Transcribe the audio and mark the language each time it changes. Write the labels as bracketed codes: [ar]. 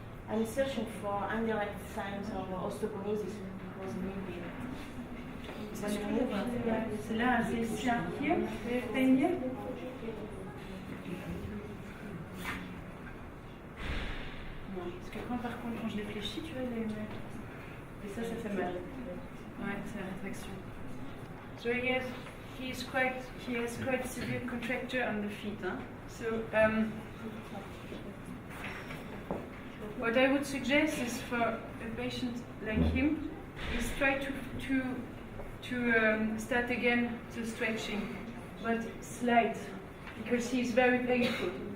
[en] I'm searching for indirect signs of osteoporosis because maybe. [fr] C'est là, c'est ici, [en] here, pain here. [fr] Parce que par contre, quand je les fléchis, tu vois, et ça fait mal. Ouais, c'est la rétraction. [en] So he has quite severe contracture on the feet. Huh? So what I would suggest is for a patient like him, is try to start again the stretching, but slight, because he is very painful.